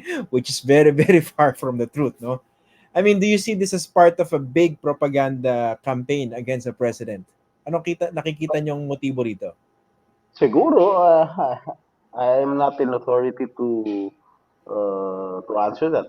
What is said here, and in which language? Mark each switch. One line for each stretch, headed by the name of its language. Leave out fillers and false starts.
English: Which is very, very far from the truth, no? I mean, do you see this as part of a big propaganda campaign against the president?
Filipino: Anong nakikita niyong motibo rito?
English: Siguro, I am not in authority to answer that.